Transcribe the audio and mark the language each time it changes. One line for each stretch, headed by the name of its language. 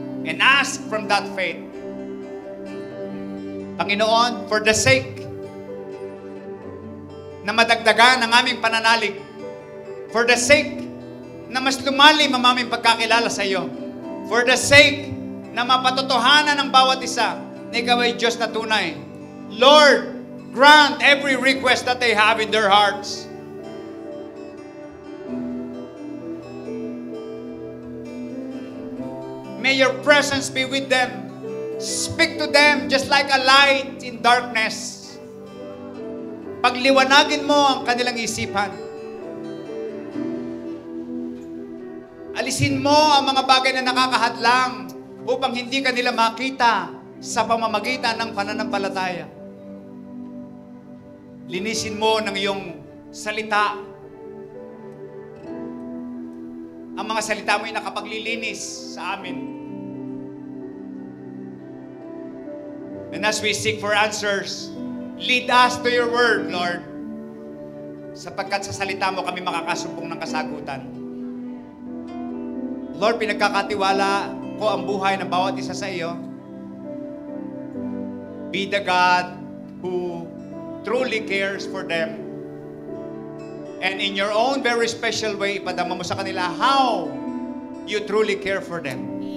English: And ask from that faith.
Filipino: Panginoon,
English: for the sake
Filipino: na madagdagan ang aming pananalig, for the sake na mas lumalim ang aming pagkakilala sa iyo, for the sake na mapatotohanan ng bawat isa na ikaw ay Diyos na tunay.
English: Lord, grant every request that they have in their hearts. May your presence be with them. Speak to them just like a light in darkness.
Filipino: Pagliwanagin mo ang kanilang isipan. Alisin mo ang mga bagay na nakakahadlang upang hindi ka nila makita sa pamamagitan ng pananampalataya. Linisin mo ng iyong salita. Ang mga salita mo ay nakapaglilinis sa amin.
English: And as we seek for answers, lead us to your word, Lord.
Filipino: Sapagkat sa salita mo kami makakasumpong ng kasagutan. Lord, pinagkakatiwala ko ang buhay ng bawat isa sa iyo.
English: Be the God who truly cares for them. And in your own very special way,
Filipino: ipadama mo sa kanila
English: how you truly care for them.